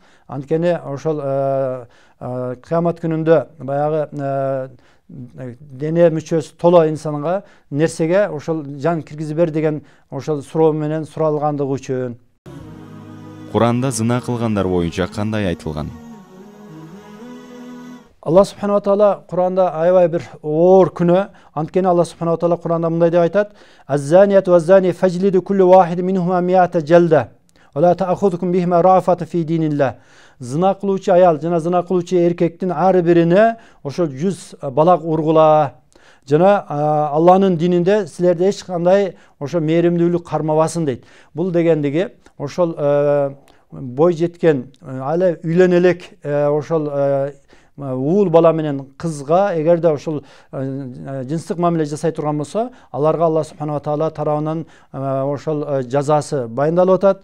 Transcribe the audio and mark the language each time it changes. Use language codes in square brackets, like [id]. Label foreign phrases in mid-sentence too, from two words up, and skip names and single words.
[ky] Анткени ошол кыямат күнүндө баягы дене мүчөсү толо инсанга нерсеге ошол жан киргизип бер деген ошол суроо менен суралгандыгы үчүн. Куранда зына кылгандар боюнча кандай айтылган? Алла [ar] سبحانه وتعالى [ky] Куранда аябай бир оор күнөө. Анткени Алла [ar] سبحانه وتعالى [ky] Куранда мындай деп айтат: [ar] "الزانية والزاني فاجلدوا كل واحد منهما مائة جلدة. ولا تأخذكم بهما رأفة في دين الله." [ky] Зына кылуучу аял жана зына кылуучу эркектин ар бирине ошол 100 балак ургула. Жана Алланын дининде силерде эч кандай ошо мээримдүүлүк кармабасын дейт. Бул дегендиги ошол бой жеткен ала үйлөнө элек ошол уул бала менен кызга эгерде ошол жынстык мамиле жасай турган болсо, аларга Алла [ar] سبحانه وتعالى [ky] тарабынан ошол жазасы баяндалып атат.